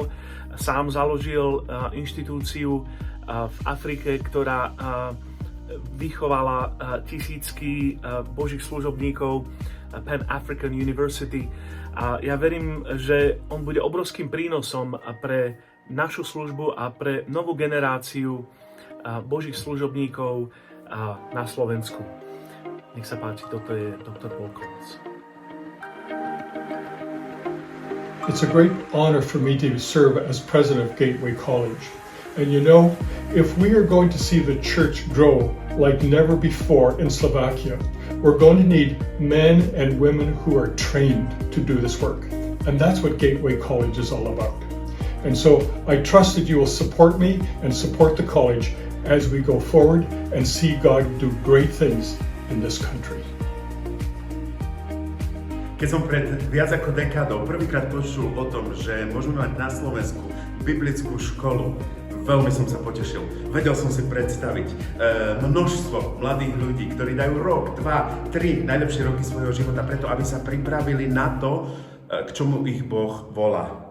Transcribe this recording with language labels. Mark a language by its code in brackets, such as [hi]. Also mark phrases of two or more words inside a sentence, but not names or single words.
[sk] Sám založil inštitúciu v Afrike, ktorá vychovala tisícky božích služobníkov, Pan African University. A ja verím, že on bude obrovským prínosom pre našu službu a pre novú generáciu božích služobníkov na Slovensku. Nech sa páči, toto je Dr. Paul Coles. [en] It's a great honor for me to serve as president of Gateway College. And you know, if we are going to see the church grow like never before in Slovakia, we're going to need men and women who are trained to do this work. And that's what Gateway College is all about. And so I trust that you will support me and support the college as we go forward and see God do great things in this country. [sk] Keď som pred viac ako dekádou prvýkrát počul o tom, že môžeme mať na Slovensku biblickú školu, veľmi som sa potešil. Vedel som si predstaviť množstvo mladých ľudí, ktorí dajú rok, 2, 3 najlepšie roky svojho života preto, aby sa pripravili na to, k čomu ich Boh volá.